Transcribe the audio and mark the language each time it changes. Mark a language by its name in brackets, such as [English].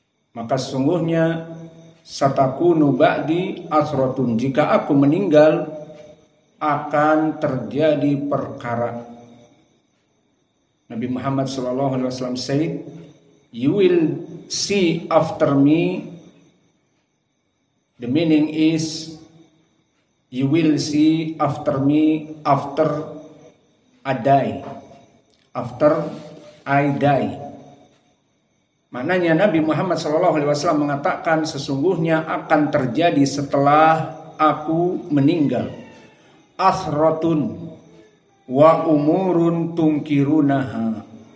[Indonesian] Maka sesungguhnya [Arabic] satakunu ba'di athratun, [Indonesian] jika aku meninggal akan terjadi perkara. [English] Nabi Muhammad sallallahu alaihi wasallam said, "You will see after me." The meaning is, you will see after me after I die. After I die. [Indonesian] Maknanya Nabi Muhammad SAW mengatakan sesungguhnya akan terjadi setelah aku meninggal. [Arabic] Athratun wa umurun tungkirunaha.